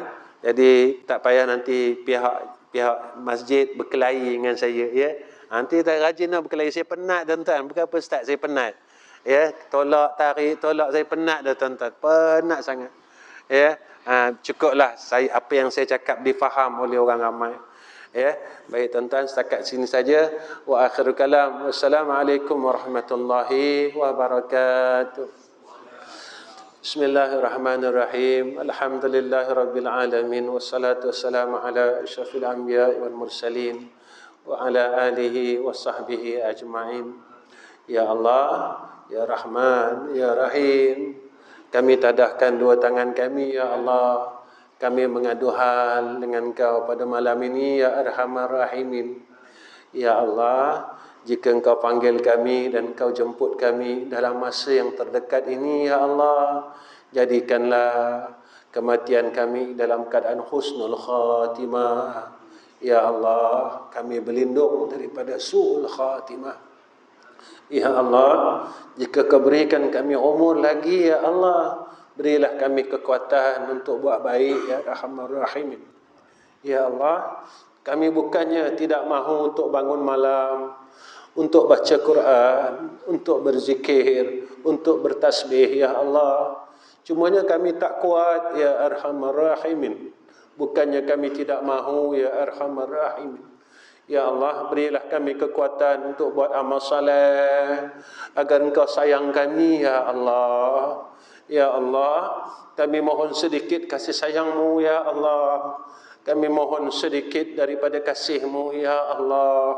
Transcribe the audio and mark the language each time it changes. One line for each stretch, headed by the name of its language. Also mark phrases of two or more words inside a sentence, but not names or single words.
Malay: Jadi tak payah nanti pihak masjid berkelahi dengan saya, nanti tak rajin nak berkelahi. Saya penat, tuan-tuan. Bukan apa ustaz, saya penat. Tolak tarik, saya penat dah, tuan-tuan. Penat sangat. Cukuplah apa yang saya cakap difaham oleh orang ramai. Baik, tuan-tuan, setakat sini saja.
Arabic: وآخر الكلام. والسلام عليكم ورحمة الله وبركاته. بسم الله الرحمن الرحيم. الحمد لله رب العالمين والصلاة والسلام على أشرف الأنبياء والمرسلين وعلى آله وصحبه أجمعين. يا الله، يا رحمن، يا رحيم,
Malay: kami tadahkan dua tangan kami, ya Allah. Kami mengadu hal dengan Engkau pada malam ini,
Arabic: يا أرحم الراحمين.
Malay: Ya Allah, jika Engkau panggil kami dan Engkau jemput kami dalam masa yang terdekat ini, ya Allah, jadikanlah kematian kami dalam keadaan
Arabic: حسن الخاتمة.
Malay: Ya Allah, kami berlindung daripada
Arabic: سوء الخاتمة.
Malay: Ya Allah, jika Kau berikan kami umur lagi, ya Allah, berilah kami kekuatan untuk buat baik,
Arabic: يا أرحم الراحمين.
Malay: Ya Allah, kami bukannya tidak mahu untuk bangun malam, untuk baca Quran, untuk berzikir, untuk bertasbih, ya Allah. Cumanya kami tak kuat,
Arabic: يا أرحم الراحمين.
Malay: Bukannya kami tidak mahu,
Arabic: يا أرحم الراحمين.
Malay: Ya Allah, berilah kami kekuatan untuk buat amal saleh, agar Engkau sayang kami, ya Allah. Ya Allah, kami mohon sedikit kasih sayang-Mu, ya Allah. Kami mohon sedikit daripada kasih-Mu, ya Allah.